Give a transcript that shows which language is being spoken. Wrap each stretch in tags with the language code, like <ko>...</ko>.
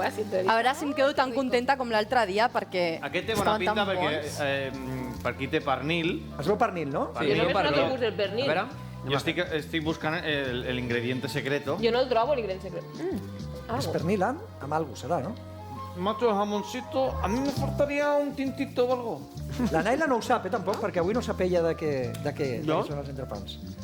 <ca>A veure si em quedo tan contenta com l'altre dia, perquè aquest té bona pinta perquè per aquí té pernil. Es veu pernil, no? Jo només no he vist el pernil. A veure, jo estic buscant l'</ca> <es>ingrediente secreto.</es> <ca>Jo no el trobo, l'ingredient secret. És pernil amb algo, serà, no?</ca> <es>Macho, jamoncito, a mí me faltaría un tintito o algo.</es> <ca>La Naila no ho sap, tampoc, perquè avui no sap ella de què són els entrepans.</ca>